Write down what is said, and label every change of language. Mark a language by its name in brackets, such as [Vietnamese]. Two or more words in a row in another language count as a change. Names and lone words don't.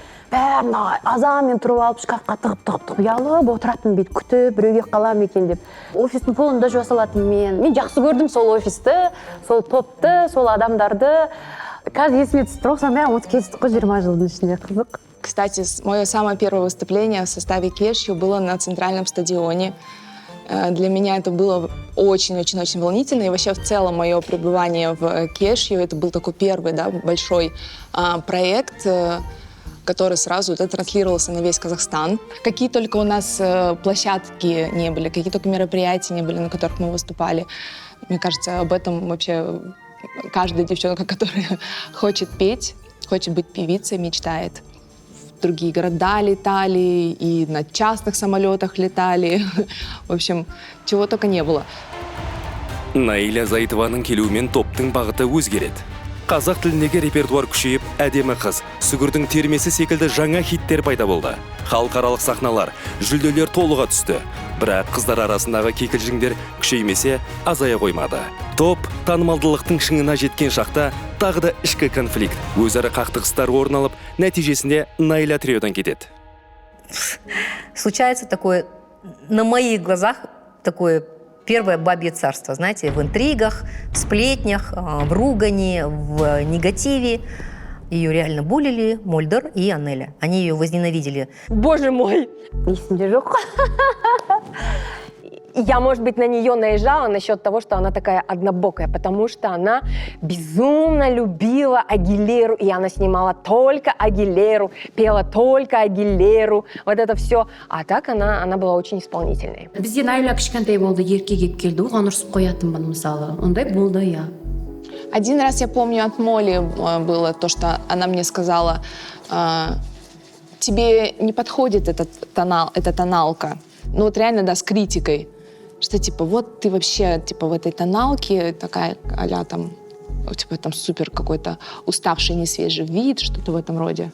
[Kazakh] Бәрін азанмен тұрып алып шкафқа тығып ұялып отыратын бейт күтіп біреуге қалам екен деп. Офистің полын да жуа салатын мен жақсы көрдім сол офисті, сол топты, сол адамдарды. Қазір есіме түсіп тұр, сонымен ұмытып кетті ғой 20 жылдың ішінде, қызық. [Russian] Кстати, мое самое первое выступление в составе Cashew было на центральном стадионе. Для меня это было очень-очень-очень волнительно. И вообще в целом мое пребывание в Cashew, это был такой первый, да, большой проект, который сразу транслировался на весь Казахстан. Какие только у нас площадки не были, какие только мероприятия не были, на которых мы выступали. Мне кажется, об этом вообще каждая девчонка, которая хочет петь, хочет быть певицей, мечтает. В другие города летали, и на частных самолетах летали. В общем, чего только не было. [Kazakh] Наиля Зайтованың келуімен топтың бағыты өзгереді. Қазақ тіліндегі репертуар күшейіп, әдемі қыз, сүгірдің термесі секілді жаңа хиттер пайда болды. Халықаралық сахналар, жүлделер толыға түсті. Бірақ қыздар арасындағы кикілжіңдер күшеймесе, азая қоймады. Топ танымалдылықтың шыңына жеткен шақта тағы да ішкі конфликт, өзара қақтығыстар орын алып, нәтижесінде Найля триодан кетеді. [Russian] Случается такое, на моих глазах, такое первое бабье царство, знаете, в интригах, в сплетнях, в ругани, в негативе. Ее реально булили Мольдер и Анеля. Они ее возненавидели. Боже мой! [Kazakh] Есімде жоқ. [Russian] Я, может быть, на нее наезжала насчет того, что она такая однобокая, потому что она безумно любила Агилеру, и она снимала только Агилеру, пела только Агилеру, вот это все. А так она была очень исполнительной. [Kazakh] Бізде Найля кішкентай болды, еркек келді, оған ұрсып қоятынмын мысалы. Ондай болды, я. [Russian] Один раз я помню от Молли было то, что она мне сказала, тебе не подходит эта тоналка. Ну вот реально, да, с критикой. Что типа вот ты вообще типа в этой тоналке такая а-ля там, типа там супер какой-то уставший, несвежий вид, что-то в этом роде.